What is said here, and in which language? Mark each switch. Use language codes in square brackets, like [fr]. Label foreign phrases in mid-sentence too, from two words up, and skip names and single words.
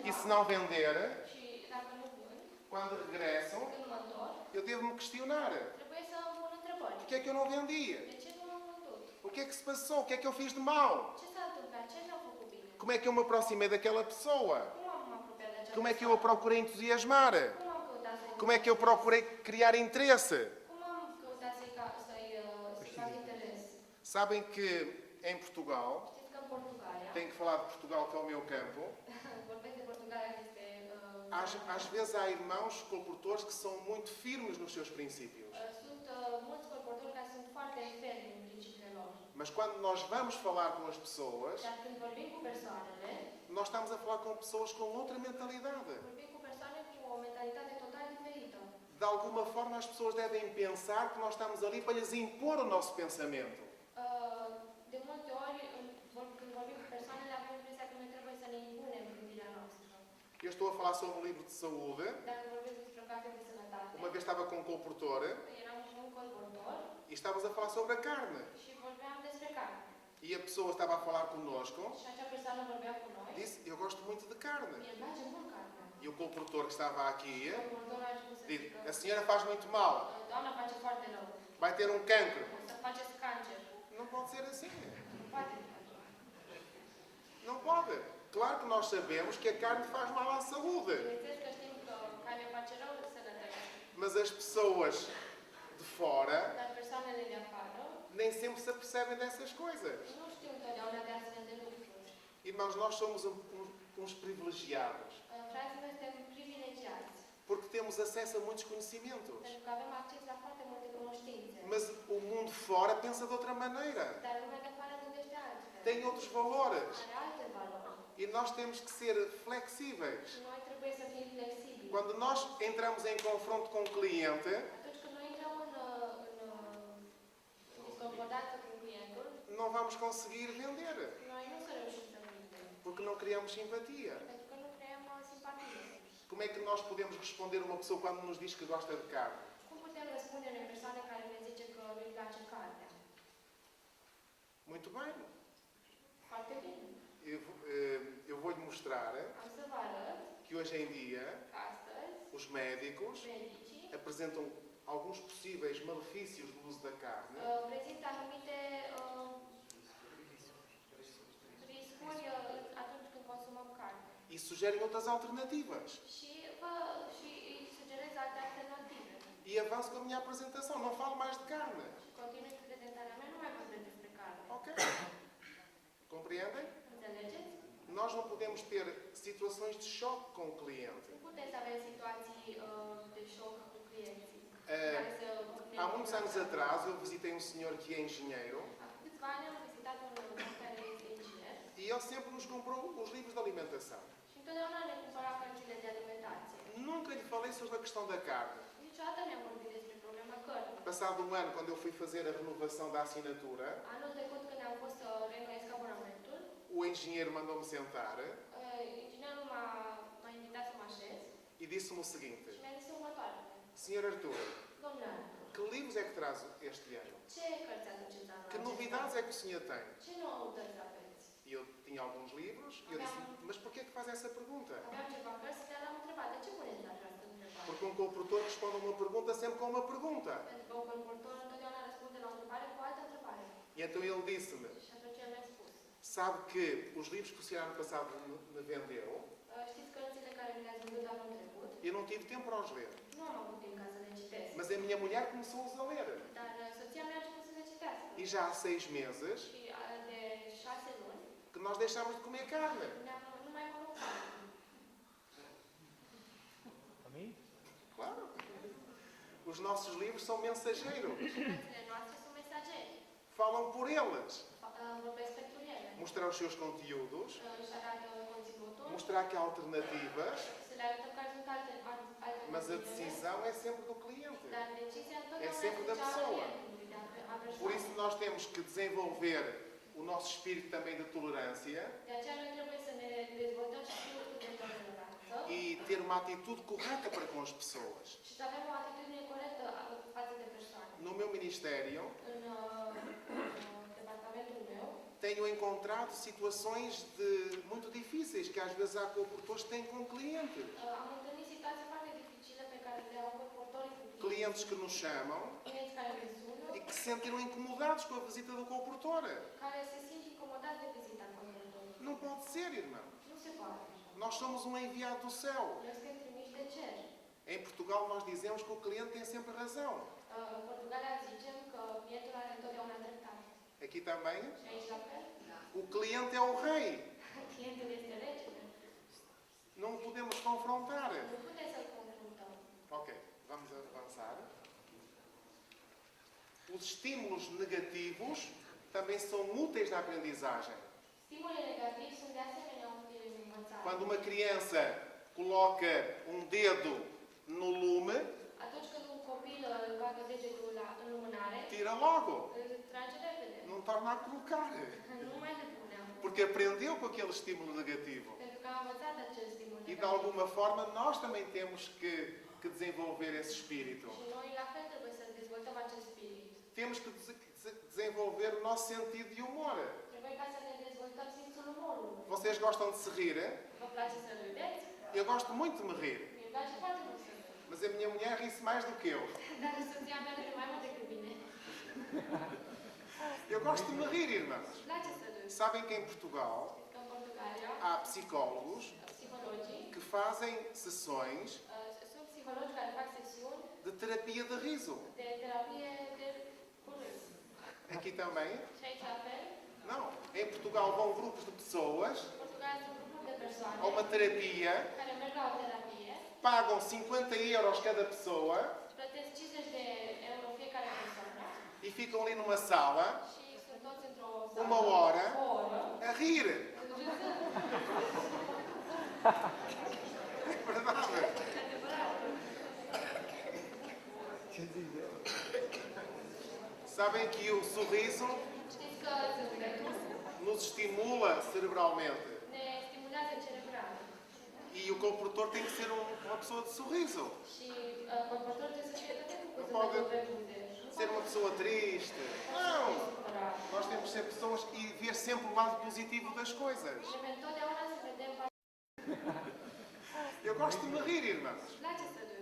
[pt] e se não vender, [ro] și dacă nu vând, [pt] quando regressam, [ro] când mă întorc, [pt] eu devo-me questionar. [ro] trebuie să îmi pun întrebări. [pt] Porquê é que eu não vendia? [ro] De ce nu am vândut? [pt] O que é que se passou? O que é que eu fiz de mal? [ro] Ce s-a întâmplat? Ce nu am făcut bine? [pt] Como é que eu me aproximei daquela pessoa? [ro] Cum am apropiat de această [pt] Como é que eu a procurei entusiasmar? [ro] Cum am căutat să-i [pt] Como é que eu procurei criar interesse? [ro] Cum am căutat să-i fac interes? [pt] Sabem que em Portugal, [ro] Știți că în Portugalia, [pt] tenho que falar de Portugal que é o meu campo, [ro] vorbesc de Portugalia, că este... [pt] às vezes há irmãos colportores que são muito firmes nos seus princípios. [ro] Sunt mulți colportori care sunt foarte fermi în principiile lor. [pt] Mas quando nós vamos falar com as pessoas, [ro] Dar când vorbim cu persoanele, [pt] nós estamos a falar com pessoas com outra mentalidade. [ro] vorbim cu persoane cu o mentalitate total diferită. [pt] De alguma forma, as pessoas devem pensar que nós estamos ali para lhes impor o nosso pensamento. [ro] De multe ori, când vorbim cu persoanele, avem impresia că noi trebuie să ne impunem gândirea noastră. [pt] Eu estou a falar sobre um livro de saúde. [ro] Dacă vorbim despre o carte de sănătate, [pt] Uma vez estava com um colportor [ro] eram cu un colportor [pt] e estávamos a falar sobre a carne. [ro] și vorbeam despre carne. [pt] E a pessoa estava a falar connosco, [ro] Și acea persoană vorbea cu noi. [pt] disse, eu gosto muito de carne. [ro] Mie îmi place mult carnea. [pt] E o colportor que estava aqui [ro] Colportorul a început să [pt] disse, [ro] zică, [pt] a senhora faz muito mal, [ro] doamna face foarte rău. [pt] vai ter um cancro. [ro] O să faceți cancer. [pt] Não pode ser assim. [ro] Nu poate fi așa. [pt] Não pode. Claro que nós sabemos que a carne faz mal à saúde. [ro] Bineînțeles că știm că carnea face rău sănătății. [pt] Mas as pessoas de fora [ro] Dar persoanele de afară [pt] nem sempre se apercebem dessas coisas. [ro] nu știu întotdeauna de astfel de lucruri. [pt] Irmãos, nós somos uns privilegiados. [ro] Frații, noi suntem privilegiați. [pt] Porque temos acesso a muitos conhecimentos. [ro] Pentru că avem acces la foarte multe cunoștințe. [pt] Mas o mundo fora pensa de outra maneira. [ro] Dar lumea de afară gândește altfel. [pt] Tem outros valores. [ro] Are alte valori. [pt] E nós temos que ser flexíveis. [ro] Și noi trebuie să fim flexibili. [pt] Quando nós entramos em confronto com o cliente, [ro] Atunci când noi intrăm în disconcordanță cu clientul, [pt] não vamos conseguir vender. [ro] noi nu să reușim să vindem. [pt] Porque não criamos simpatia. [ro] Pentru că nu creăm simpatie. [pt] Como é que nós podemos responder a uma pessoa quando nos diz que gosta de carne? [ro] Cum putem răspunde unei persoane care ne zice că îi place carnea? [pt] Muito bem. [ro] Foarte bine. [pt] Eu vou-lhe mostrar [ro] Am să vă arăt [pt] que hoje em dia [ro] că astăzi [pt] os médicos [ro] medicii [pt] apresentam alguns possíveis malefícios do uso da carne [ro] prezintă anumite riscuri atunci când consumăm carne. [pt] e sugerem outras alternativas. [ro] Și îi sugerez alte alternative. [pt] E avanço com a minha apresentação. Não falo mais de carne. [ro] Continui cu prezentarea mea, nu mai vorbesc despre carne. [pt] Ok? Compreendem? [ro] Înțelegeți? [pt] Nós não podemos ter situações de choque com o cliente. [ro] Nu putem să avem situații de șoc cu clienții. Eh, care să [pt] Há muitos anos atrás eu visitei um senhor que é engenheiro [ro] Acum câțiva ani am vizitat un om care este inginer [pt] e ele sempre nos comprou os livros de alimentação. [ro] și întotdeauna ne cumpăra cărțile de alimentație. [pt] Nunca lhe falei sobre a questão da carne. [ro] Niciodată ne-am vorbit despre problema cărnii. [pt] Passado um ano, quando eu fui fazer a renovação da assinatura, [ro] Anul trecut, când am fost să reînnoiesc abonamentul, [pt] o engenheiro mandou-me sentar [ro] inginerul m-a invitat să mă așez [pt] e disse-me o seguinte: [ro] și mi-a zis următoarele. [pt] Senhor Artur, [ro] Domnule Artur, [pt] que livros é que traz este ano? [ro] ce cărți aduceți anul [pt] Que [ro] acesta? [pt] novidades é que o senhor tem? [ro] Ce noutăți aveți? [pt] E eu tinha alguns livros e eu disse: mas porquê é que faz essa pergunta? [ro] Aveam ceva cărți, dar am întrebat, de ce puneți această întrebare? [pt] Porque um comportor responde a uma pergunta sempre com uma pergunta. [ro] Pentru că un colportor întotdeauna răspunde la o întrebare cu o altă întrebare. [pt] E então ele disse-me: [ro] Și atunci el mi-a spus, [pt] sabe que os livros que o senhor ano passado me vendeu, [ro] știți cărțile care mi le-ați vândut anul trecut? [pt] eu não tive tempo para os ler. [ro] Nu am avut timp ca să le citesc. [pt] Mas a minha mulher começou-os a ler. [ro] Dar soția mea a început să le citească. [pt] E já há 6 meses [ro] Și de 6 luni [pt] que nós deixámos de comer carne. [ro] nu mai mănânc carne. Amin? [pt] Claro. Os nossos livros são mensageiros. [ro] Cărțile noastre sunt mesageri. [pt] Falam por eles. [ro] Vorbesc pentru ele. [pt] Mostrar os seus conteúdos, [ro] Își arată conținutul, [pt] mostrar que há alternativas, [ro] să le arătăm care sunt alte [pt] mas a [ro] motive. [pt] decisão é sempre do cliente. [ro] Dar decizia întotdeauna [pt] É sempre da [ro] este cea a [pt] pessoa. [ro] clientului, de a [pt] Por isso [ro] persoanei. [pt] nós temos que desenvolver o nosso espírito também de tolerância [ro] De aceea noi trebuie să ne dezvoltăm și spiritul de toleranță [pt] e ter uma atitude correta para com as pessoas. [ro] și să avem o atitudine corectă față de persoane. [pt] No meu ministério, [ro] În departamentul meu [pt] tenho encontrado situações muito difíceis que às vezes há comportores que têm com clientes. [ro] am întâlnit situații foarte dificile pe care le au colportorii cu [pt] Clientes que nos chamam [ro] clienți care ne sună, [pt] e que se sentiram incomodados com a visita do comportor. [ro] care se simt incomodați de vizita colportorului. [pt] Não pode ser, irmão. [ro] Nu se poate așa. [pt] Nós somos um enviado do céu. [ro] Noi suntem trimiși de cer. [pt] Em Portugal nós dizemos que o cliente tem sempre razão. [ro] În Portugalia zicem că clientul are întotdeauna dreptate. [pt] Aqui também, [ro] Și aici la fel. [pt] o cliente é o rei. [ro] Clientul este regele. [pt] Não o podemos confrontar. [ro] Nu putem să-l confruntăm. [pt] Ok, vamos avançar. Os estímulos negativos também são úteis na aprendizagem. [ro] Stimulii negativi sunt de asemenea utile în învățare. [pt] Quando uma criança coloca um dedo no lume, [ro] Atunci când un copil bagă degetul în lumânare, [pt] tira logo. [ro] îl trage repede. [pt] Não torna a colocar. [ro] Nu mai le punem. [pt] Porque aprendeu com aquele estímulo negativo. [ro] Pentru că a învățat acel stimul [pt] E de [ro] negativ. [pt] alguma forma nós também temos que desenvolver esse espírito. [ro] Și noi la fel trebuie să dezvoltăm acest spirit. [pt] Temos que desenvolver o nosso sentido de humor. [ro] Trebuie ca să ne dezvoltăm simțul umorului. [pt] Vocês gostam de se rir? [ro] Vă place să râdeți? [pt] Eu gosto muito de me rir. [ro] Mie îmi place foarte mult să râd. [pt] Mas a minha mulher ri-se mais do que eu. [ro] Dar soția mea râde mai mult decât mine. [pt] Eu gosto de me rir, irmãos. [ro] Îmi place să râd. [pt] Sabem que em Portugal [ro] Știți că în Portugalia, [pt] há psicólogos [ro] psihologii, [pt] que fazem sessões [ro] sunt psihologi care fac sesiuni [pt] de terapia de riso. [ro] de terapie de cu râs. [pt] Aqui também? [ro] Și aici la fel, [pt] Não. Em Portugal vão grupos de pessoas [ro] în Portugalia sunt grupuri de persoane [pt] a uma terapia, [ro] care merg la o terapie, [pt] pagam 50 euros cada pessoa [ro] plătesc 50 de euro fiecare persoană [pt] e ficam ali numa sala [ro] și sunt toți într-o [pt] uma [ro] sală, [pt] hora [ro] o oră, [pt] a rir. [ro] râzând. [pt] É verdade. [ro] E adevărat. Ce zici de [pt] Sabem que o sorriso [ro] Știți că zâmbetul [pt] nos estimula cerebralmente. [ro] ne stimulează cerebral [pt] E o comportor tem que ser uma pessoa de sorriso. [ro] și comportorul trebuie să fie tot timpul cu Nu zâmbetul poate pe buze. Nu [pt] Ser uma pessoa triste. Não! [ro] supărat. [pt] Nós temos que ser pessoas e ver sempre o lado positivo das coisas. [ro] Trebuie întotdeauna să vedem [pt] Eu gosto de me rir, irmãos. [ro] îmi place să râd.